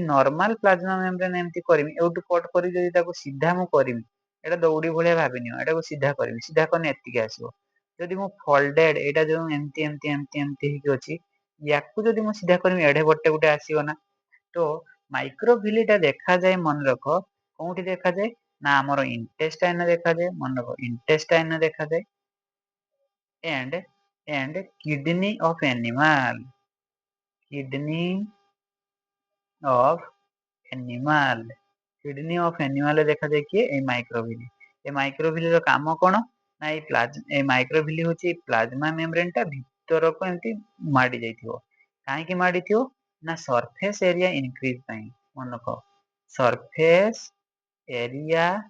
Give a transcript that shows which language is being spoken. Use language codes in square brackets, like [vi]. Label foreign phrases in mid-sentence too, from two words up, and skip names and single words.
[en] normal plasma membrane [or] ଏମିତି କରିମି ଏଇଠୁ କଟ୍ କରି ଯଦି ତାକୁ ସିଧା ମୁଁ କରିମି ଏଇଟା ଦୌଡି ଭଳିଆ ଭାବିନିଅ ଏଟାକୁ ସିଧା କରିବି ସିଧା କଲେ ଏତିକି ଆସିବ ଯଦି ମୁଁ ଫୋଲ୍ଡେଡ୍ ଏଇଟା ଯୋଉ ଏମିତି ହେଇକି ଅଛି ୟାକୁ ଯଦି ମୁଁ ସିଧା କରିମି ଏଡେ ବଡଟେ ଗୋଟେ ଆସିବ ନା ତ ମାଇକ୍ରୋଭିଲି ଟା ଦେଖାଯାଏ ମନେ ରଖ କୋଉଠି ଦେଖାଯାଏ ନା ଆମର ଇଣ୍ଟେଷ୍ଟାଇନ୍ ରେ ଦେଖାଯାଏ ମନେ ରଖ ଇଣ୍ଟେଷ୍ଟାଇନ୍ ରେ ଦେଖାଯାଏ [en] and kidney of animal of animal kidney of animal [or] ଦେଖାଯାଏ କିଏ ଏଇ ମାଇକ୍ରୋଭିଲି ଏ ମାଇକ୍ରୋଭିଲି ର କାମ କଣ ନା ଏଇ ମାଇକ୍ରୋଭିଲି ହଉଛି [en] plasma membrane [or] ଟା ଭିତରକୁ ଏମିତି ମାଡି ଯାଇଥିବ କାହିଁକି ମାଡିଥିବ ନା [en] surface area increase [or] ପାଇଁ ମନେ ରଖ [en] surface area